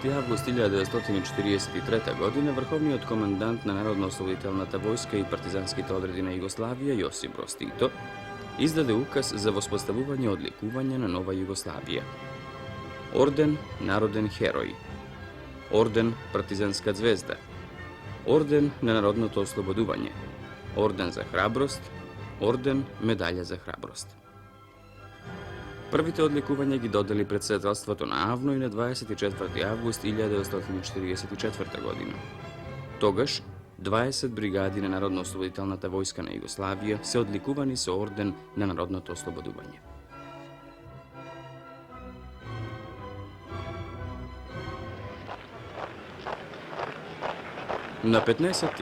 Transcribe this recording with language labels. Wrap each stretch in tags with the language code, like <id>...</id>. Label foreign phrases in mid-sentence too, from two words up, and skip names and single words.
<mk>август 1943 година врховниот командант на Народно-ослободителната војска и партизанските одреди на Југославија Јосип Броз Тито издаде указ за воспоставување одликување на нова Југославија. Орден Народен херој, Орден Партизанска звезда, Орден на народното ослободување, Орден за храброст, Орден Медаља за храброст. Првите одликување ги додали председателството на АВНО и на 24. август 1944 година. Тогаш 20 бригади на Народно-ослободителната војска на Југославија се одликувани со орден на народното ослободување. На 15.</mk>